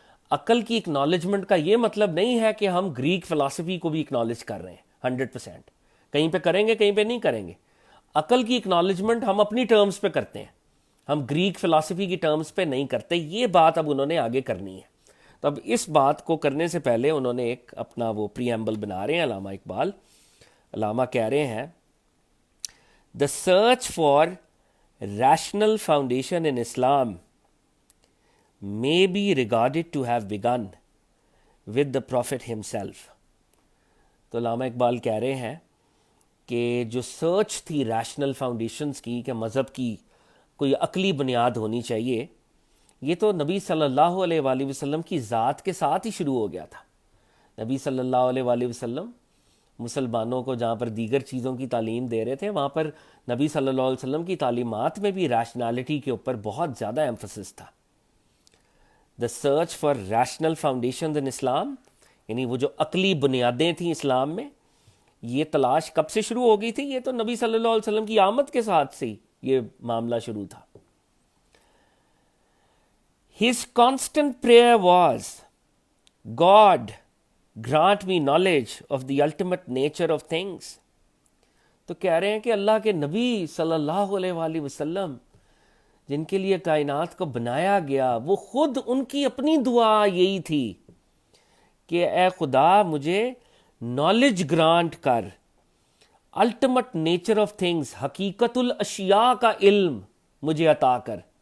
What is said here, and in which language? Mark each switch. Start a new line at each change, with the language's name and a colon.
Urdu: عقل کی اکنالجمنٹ کا یہ مطلب نہیں ہے کہ ہم گریک فلسفی کو بھی اکنالج کر رہے ہیں 100%. کہیں پہ کریں گے، کہیں پہ نہیں کریں گے. عقل کی اکنالجمنٹ ہم اپنی ٹرمز پہ کرتے ہیں، ہم گریک فلسفی کی ٹرمز پہ نہیں کرتے. یہ بات اب انہوں نے آگے کرنی ہے. تو اب اس بات کو کرنے سے پہلے انہوں نے ایک اپنا وہ پری ایمبل بنا رہے ہیں علامہ اقبال. علامہ کہہ رہے ہیں
English: The search for rational foundation in Islam may be regarded to have begun with the Prophet himself.
Urdu: تو علامہ اقبال کہہ رہے ہیں کہ جو سرچ تھی ریشنل فاؤنڈیشنز کی کہ مذہب کی کوئی عقلی بنیاد ہونی چاہیے، یہ تو نبی صلی اللہ علیہ وآلہ وسلم کی ذات کے ساتھ ہی شروع ہو گیا تھا. نبی صلی اللہ علیہ وآلہ وسلم مسلمانوں کو جہاں پر دیگر چیزوں کی تعلیم دے رہے تھے، وہاں پر نبی صلی اللہ علیہ وسلم کی تعلیمات میں بھی ریشنالٹی کے اوپر بہت زیادہ ایمفسس تھا.
English: the search for rational foundations in Islam,
Urdu: یعنی وہ جو عقلی بنیادیں تھیں اسلام میں، یہ تلاش کب سے شروع ہو گئی تھی؟ یہ تو نبی صلی اللہ علیہ وسلم کی آمد کے ساتھ سے یہ معاملہ شروع تھا.
English: His constant prayer was, God, grant me knowledge of the ultimate nature of things.
Urdu: تو کہہ رہے ہیں کہ اللہ کے نبی صلی اللہ علیہ وآلہ وسلم جن کے لیے کائنات کو بنایا گیا، وہ خود ان کی اپنی دعا یہی تھی کہ اے خدا مجھے نالج گرانٹ کر،
English: ultimate nature of things,
Urdu: حقیقت الاشیاء کا علم مجھے عطا کر.